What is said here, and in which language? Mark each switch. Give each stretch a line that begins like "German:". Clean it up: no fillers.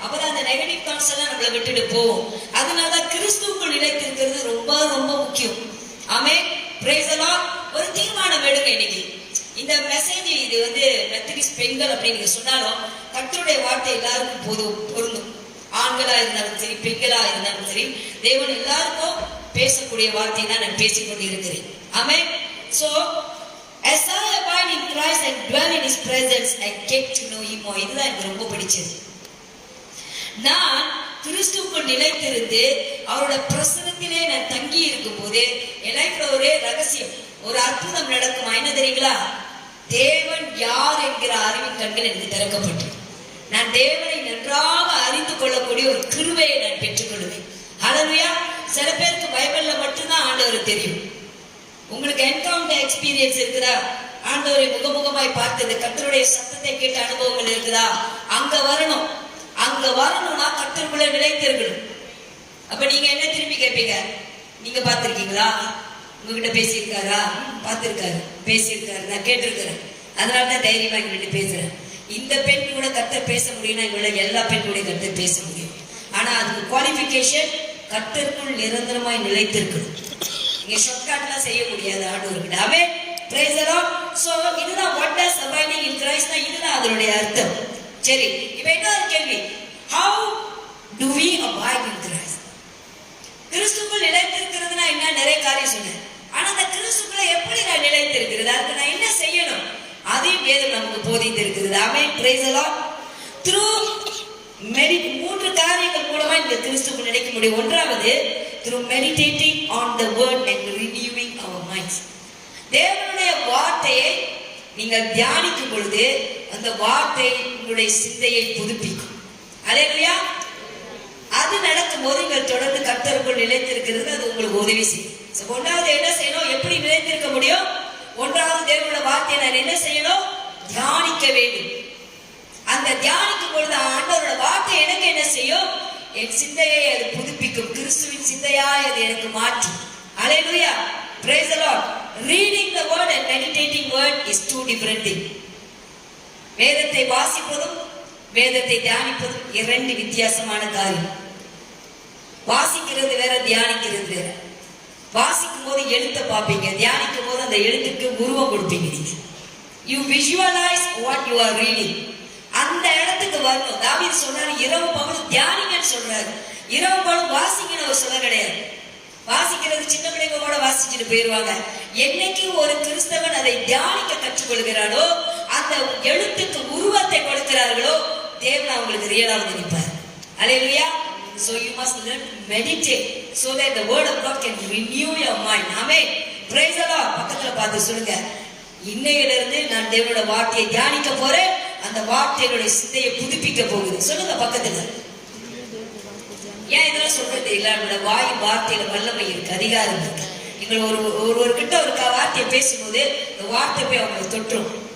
Tamil: அப்புறம் அந்த negative thoughts எல்லாம் நம்மளை விட்டுட்டு போவோம். அதனாலதான் கிறிஸ்துவுக்குள் நிலைத்திருக்கிறது ரொம்ப ரொம்ப முக்கியம். ஆமென்.
English: Praise the lord.
Tamil: ஒரு தீர்மானம் எடுங்க இன்னைக்கு. இந்த மெசேஜ் இது மெத்தடிஸ்ட் பெண்கள் அப்படின்னு நீங்க சொன்னாலும் கர்த்தருடைய வார்த்தை எல்லாருக்கும் பொருந்தும். ஆண்களா இருந்தாலும் சரி, பெண்களா இருந்தாலும் சரி, தேவன் எல்லாருக்கும் பேசக்கூடிய வார்த்தை தான் நான் பேசிக்கொண்டு இருக்கிறேன். ஆமென்.
English: So as I abide in Christ and dwell in His presence, I get to know Him more.
Tamil: இதுதான் எனக்கு ரொம்ப பிடிச்சது. நான் கிறிஸ்துவுக்குள் நிலைத்திருந்து அவரோட பிரசன்னத்திலே நான் தங்கி இருக்கும் போது என் லைஃப்ல ஒரே ரகசியம், ஒரு அற்புதம் நடக்குமா? என்ன தெரியுங்களா? தேவன் யார் என்கிற அறிவின் கண்கள் எனக்கு திறக்கப்பட்டு நான் தேவனை நன்றாக அறிந்து கொள்ளக்கூடிய ஒரு கிருபையை நான் பெற்றுக்கொள்வேன். ஹல்லேலூயா. சில பேருக்கு பைபிள்ல மட்டும்தான் ஆண்டவர் தெரியும். உங்களுக்கு என்கவுண்டர் எக்ஸ்பீரியன்ஸ் இருக்குதா? ஆண்டவரை முகமுகமாய் பார்த்தது, கர்த்தருடைய சத்தத்தை கேட்ட அனுபவங்கள் இருக்குதா? அங்க வரணும். அங்க வரணும்னா கர்த்தருக்குள்ள நிலைத்திருக்கணும். அப்ப நீங்க என்ன திரும்பி கேட்பீங்க? நீங்க பார்த்திருக்கீங்களா? உங்ககிட்ட பேசியிருக்காரா? பார்த்திருக்காரு, பேசியிருக்காரு, நான் கேட்டிருக்கிறேன். அதனாலதான் தைரியமா எங்கிட்ட பேசுறேன். இந்த பெண் கூட கர்த்தர் பேச முடியும்னா இவளை எல்லா பெண் கூட கர்த்தர் பேச முடியும். ஆனா அதுக்கு குவாலிஃபிகேஷன் கர்த்தருக்குள் நிரந்தரமாய் நிலைத்திருக்கணும். நீங்க ஷார்ட்கட்லாம் செய்ய முடியாது ஆண்டவர்கிட்ட. ஆமென்.
English: Praise the lord.
Tamil: சோ இதுதான்
English: what does abiding in Christ,
Tamil: இதுதான் அதனுடைய அர்த்தம். சரி, இப்போ இன்னொரு கேள்வி,
English: how do we abide in Christ?
Tamil: கிறிஸ்துவுக்குள் நிலைத்திருக்கிறதுனா என்ன? நிறைய காரியம் சொன்னேன். ஆனா அந்த கிறிஸ்துவுக்குள்ள எப்படி நான் நிலைத்திருக்கிறது, அதுக்கு நான் என்ன செய்யணும்? அதையும் வேதம் நமக்கு போதித்து இருக்கிறது. ஆமென்.
English: Praise the lord.
Tamil: through மூன்று காரியங்கள் மூலமா இந்த கிறிஸ்துவுக்குள் நிலைக்க முடியும். ஒன்றாவது,
English: through meditating on the word and renewing our minds.
Tamil: தேவனுடைய வார்த்தையை நீங்கள் தியானிக்கும் பொழுது அந்த வார்த்தை உங்களுடைய சிந்தையை புதுப்பிக்கும். அல்லேலூயா. அது நடக்கும் போது நீங்கள் தொடர்ந்து கர்த்தருக்குள் நிலைத்திருக்கிறது, அது உங்களுக்கு உதவி செய்யும். ஒன்றாவது என்ன செய்யணும்? எப்படி நிலைத்திருக்க முடியும்? ஒன்றாவது தேவனுடைய வார்த்தையை நான் என்ன செய்யணும்? தியானிக்க வேண்டும். அந்த தியானிக்கும் பொழுது ஆண்டவரோட வார்த்தை எனக்கு என்ன செய்யும்? என் சிந்தையை அது புதுப்பிக்கும். கிறிஸ்துவின் சிந்தையாய் அது எனக்கு மாற்றும். ஹல்லேலூயா,
English: praise the Lord. Reading the word and meditating word is two different things.
Tamil: வேதத்தை வாசிப்பதும் வேதத்தை தியானிப்பதும் இரண்டு வித்தியாசமான காரியம். வாசிக்கிறது வேற, தியானிக்கிறது வேற. வாசிக்கும் போது எழுத்தை பார்ப்பீங்க, தியானிக்கும் போது அந்த எழுத்துக்கு உருவம் கொடுப்பீங்க.
English: நீங்க you visualise what you are reading.
Tamil: அந்த இடத்துக்கு வரணும். தாவீது சொல்றாரு, இரவு பகலும் தியானிங்கன்னு சொல்றாரு. இரவு பகலும் வாசிங்கன்னு அவர் சொல்ல கிடையாது. வாசிக்கிறது சின்ன பிள்ளைங்க கூட வாசிச்சுட்டு போயிடுவாங்க. என்னைக்கு ஒரு கிறிஸ்தவன் அதை தியானிக்க கற்றுக்கொள்கிறாரோ, அந்த எழுத்துக்கு உருவத்தை கொடுக்கிறார்களோ, தேவன் அவங்களுக்கு ரியலாக நினைப்பார். ஹல்லேலூயா.
English: So you must learn to meditate so that the word of God can renew your mind. Amen. Praise the Lord.
Tamil: பக்கத்துல பார்த்து சொல்லுங்க, இன்னையில இருந்து நான் தேவனோட வார்த்தையை தியானிக்க போறேன். அந்த வார்த்தைகளுடைய சிந்தையை புதுப்பிக்க போகுது. சொல்லுங்க பக்கத்துல. ஏன் இதெல்லாம் சொல்றது இல்ல? நம்மளோட வாய் வார்த்தையில வல்லமை இருக்கு, அதிகாரம் இருக்கு. நீங்கள் ஒருவர்கிட்ட ஒரு வார்த்தையை பேசும்போது இந்த வார்த்தை போய் அவங்களை தொற்றும்.